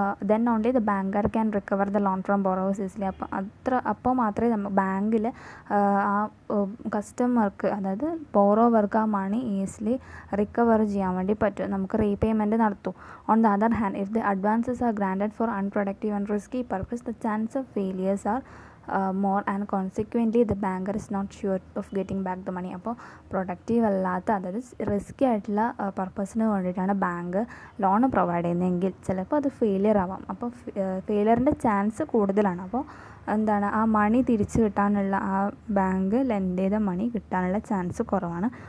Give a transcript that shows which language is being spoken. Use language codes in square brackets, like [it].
[en] Then only the banker can recover the loan from borrowers easily. [ml] അപ്പോൾ മാത്രമേ ബാങ്കിൽ ആ കസ്റ്റമർക്ക്, അതായത് ബോറോവർക്ക് ആ മണി ഈസിലി റിക്കവർ ചെയ്യാൻ വേണ്ടി പറ്റും, നമുക്ക് റീപേയ്മെൻറ്റ് നടത്തും. [en] On the other hand, if the advances are granted for unproductive and risky purpose, the chance of failures are more and consequently the banker is not sure of getting back the money. [ml] അപ്പോൾ productive അല്ലാത്ത, അതായത് risky ആയിട്ടുള്ള പർപ്പസിന് വേണ്ടിയിട്ടാണ് bank loan provide ചെയ്യുന്നതെങ്കിൽ ചിലപ്പോൾ അത് failure ആവാം. അപ്പോൾ ഫെയിലിയറിൻ്റെ ചാൻസ് കൂടുതലാണ്. അപ്പോൾ ആ മണി തിരിച്ചു കിട്ടാനുള്ള, ആ ബാങ്ക് ലെൻഡ് ചെയ്ത മണി കിട്ടാനുള്ള ചാൻസ് കുറവാണ്.